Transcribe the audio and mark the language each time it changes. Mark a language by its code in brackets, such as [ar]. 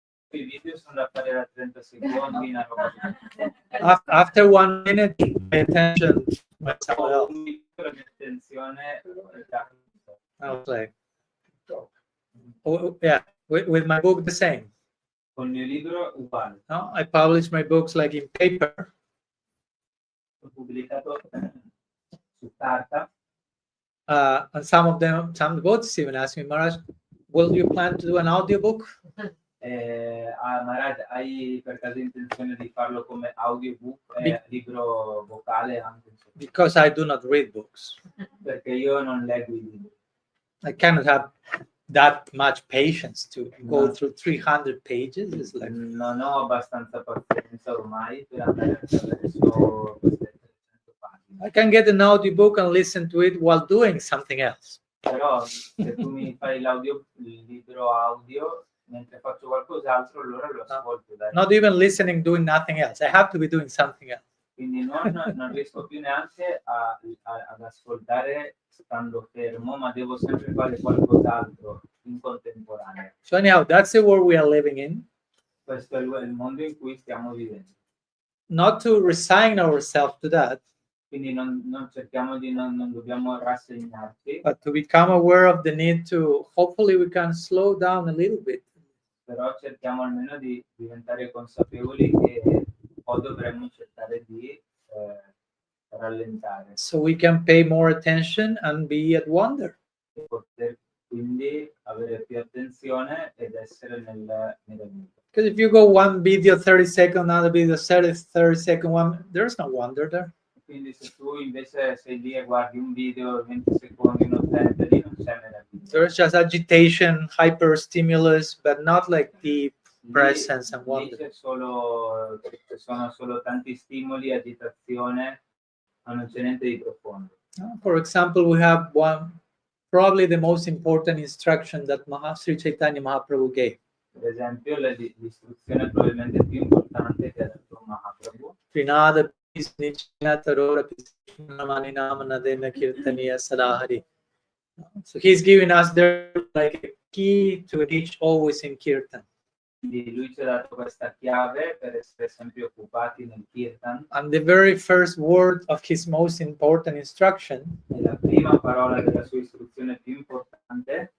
[it] I video sono da fare da 30 secondi, una roba così. [en] After 1 minute, pay attention to someone else. [it] Un minuto la mia attenzione è già. [en] I was like, oh, yeah, with my book the same. [it] Con il mio libro uguale. [en] No, I publish my books like in paper. [it] Ho pubblicato su carta. [en] And some devotees even ask me, Maharaj, will you plan to do an audiobook? [it] Maharaj, hai per caso intenzione di farlo come audiobook, libro vocale anche? [en] Because I do not read books. [it] Perché io non leggo i libri. [en] I cannot have that much patience to go through 300 pages. It's like, [it] Non ho abbastanza pazienza ormai per andare attraverso queste 300 pagine. [en] I can get an audiobook and listen to it while doing something else. [it] Però se tu mi fai il libro audio mentre faccio qualcos'altro, allora lo ascolto. Dai. [en] Not even listening, doing nothing else. I have to be doing something else. [it] Quindi non riesco più neanche ad ascoltare stando fermo, ma devo sempre fare qualcos'altro in contemporanea. [en] So anyhow, that's the world we are living in. [it] Questo è il mondo in cui stiamo vivendo. [en] Not to resign ourselves to that, [it] Quindi non cerchiamo di non dobbiamo rassegnarci, [en] but to become aware of the need to, hopefully we can slow down a little bit. [it] però cerchiamo almeno di diventare consapevoli che o dovremmo cercare di rallentare [en] So we can pay more attention and be at wonder. [it] e poter quindi avere più attenzione ed essere nell'aiuto. [en] Because if you go one video 30 seconds, another video 30 second one, there's no wonder there. [it] Quindi se tu invece sei lì e guardi un video 20 secondi, uno 30, lì non c'è meraviglia. [en] There's just agitation, hyper stimulus, but not like deep [it] Lì- [en] presence and [it] lì [en] wonder. [it] ci sono solo tanti stimoli, agitazione, ma non c'è niente di profondo. [en] For example, we have one, probably the most important instruction that Sri Chaitanya Mahaprabhu gave. [it] Per esempio, l'istruzione probabilmente più importante che ha dato Mahaprabhu [sa] Trinada Pisnichina Tarora Pisnamani Namanadena Kirtaniya Sadahari. [en] So he's giving us there like a key to reach always in Kirtan. [it] Quindi lui ci ha dato questa chiave per essere sempre occupati nel Kirtan. [en] And the very first word of his most important instruction [it] E la prima parola della sua istruzione più importante